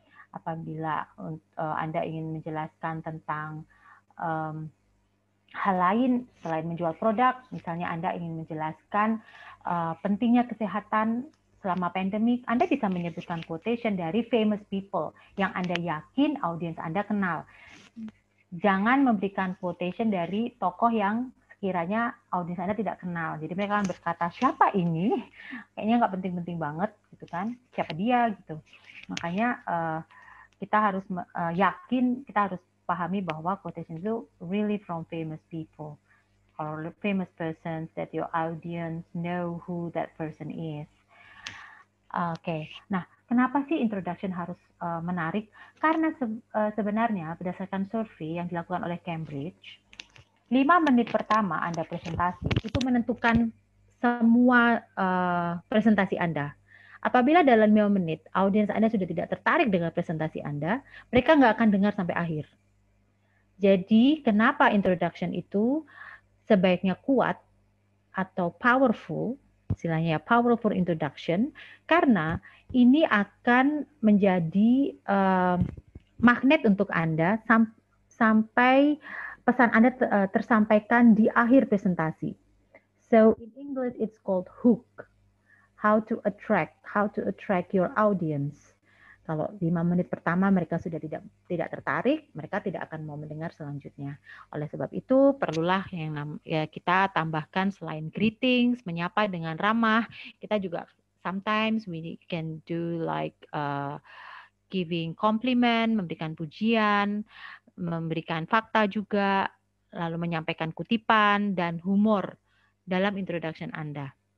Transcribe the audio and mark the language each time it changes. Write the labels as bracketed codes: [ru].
[id] Apabila Anda ingin menjelaskan tentang hal lain selain menjual produk, misalnya Anda ingin menjelaskan pentingnya kesehatan selama pandemik, Anda bisa menyebutkan quotation dari [en] famous people [id] yang Anda yakin audiens Anda kenal. Jangan memberikan quotation dari tokoh yang sekiranya audiens Anda tidak kenal. Jadi mereka akan berkata, siapa ini? Kayaknya nggak penting-penting banget, gitu kan? Siapa dia, gitu. Makanya kita harus yakin, kita harus pahami bahwa quotation itu [en] really from famous people or famous persons that your audience know who that person is. [id] Oke, nah kenapa sih introduction harus menarik? Karena sebenarnya berdasarkan survei yang dilakukan oleh Cambridge, 5 menit pertama Anda presentasi itu menentukan semua presentasi Anda. Apabila dalam 5 menit audiens Anda sudah tidak tertarik dengan presentasi Anda, mereka nggak akan dengar sampai akhir. Jadi kenapa introduction itu sebaiknya kuat atau powerful, istilahnya powerful introduction, karena ini akan menjadi magnet untuk Anda sampai pesan Anda tersampaikan di akhir presentasi. [en] So in English it's called hook. How to attract your audience. [id] Kalau 5 menit pertama mereka sudah tidak tertarik, mereka tidak akan mau mendengar selanjutnya. Oleh sebab itu, perlulah yang kita tambahkan selain greetings, menyapa dengan ramah, kita juga [en] sometimes we can do like giving compliment, [id] memberikan pujian, memberikan fakta juga, lalu menyampaikan kutipan dan humor dalam introduction Anda.